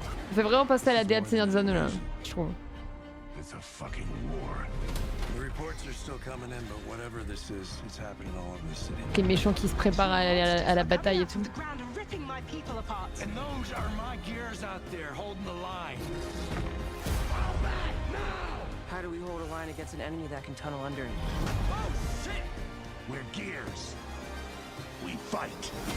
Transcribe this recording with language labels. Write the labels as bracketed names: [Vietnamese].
[French] On fait vraiment passer à la DA de Seigneur des Anneaux là, je trouve. [English] It's a fucking war. The reports are still coming in, but whatever this is, it's happening all over the city. [French] Les méchants qui se préparent à la bataille et tout. [English] And those are my gears out there holding the line. How do we hold a line against an enemy that can tunnel under it? Oh shit! We're gears. We fight.